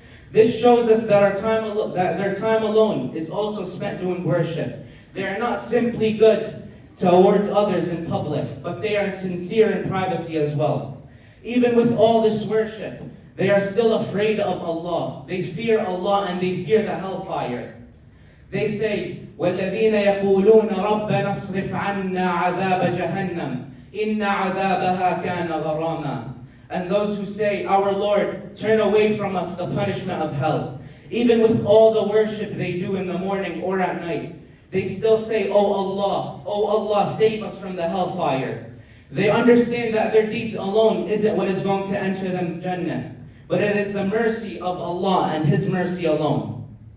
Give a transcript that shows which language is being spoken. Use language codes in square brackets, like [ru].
[en] This shows us that their time alone is also spent doing worship. They are not simply good towards others in public, but they are sincere in privacy as well. Even with all this worship, they are still afraid of Allah. They fear Allah and they fear the hellfire. They say, [ar] وَالَّذِينَ يَقُولُونَ رَبَّنَا اصْرِفْ عَنَّا عَذَابَ جَهَنَّمَ إِنَّ عَذَابَهَا كَانَ غَرَامًا. [en] And those who say, our Lord, turn away from us the punishment of hell. Even with all the worship they do in the morning or at night, they still say, oh Allah, save us from the hellfire. They understand that their deeds alone isn't what is going to enter them Jannah, but it is the mercy of Allah and His mercy alone.